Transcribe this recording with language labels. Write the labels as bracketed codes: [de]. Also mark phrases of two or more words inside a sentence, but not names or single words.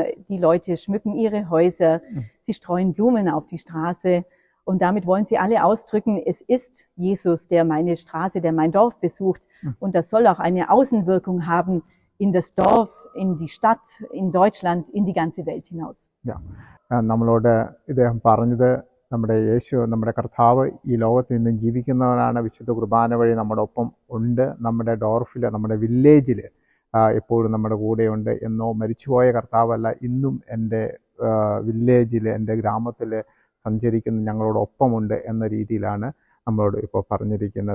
[de] Die Leute schmücken ihre Häuser, sie streuen Blumen auf die Straße. Und damit wollen sie alle ausdrücken, es ist Jesus, der meine Straße, der mein Dorf besucht. Und das soll auch eine Außenwirkung haben in das Dorf, in die Stadt, in Deutschland, in die ganze Welt hinaus. [ml] നമ്മളോട് ഇദ്ദേഹം പറഞ്ഞത് നമ്മുടെ യേശു, നമ്മുടെ കർത്താവ് ഈ ലോകത്ത് നിന്നും ജീവിക്കുന്നവനാണ്. വിശുദ്ധ കുർബാന വഴി നമ്മുടെ ഒപ്പം ഉണ്ട്. നമ്മുടെ ഡോർഫിൽ, നമ്മുടെ വില്ലേജിൽ എപ്പോഴും നമ്മുടെ കൂടെയുണ്ട്. എന്നോ മരിച്ചുപോയ കർത്താവല്ല, ഇന്നും എൻ്റെ വില്ലേജിൽ, എൻ്റെ ഗ്രാമത്തിൽ സഞ്ചരിക്കുന്ന ഞങ്ങളോടൊപ്പമുണ്ട് എന്ന രീതിയിലാണ് നമ്മളോട് ഇപ്പോൾ പറഞ്ഞിരിക്കുന്നത്.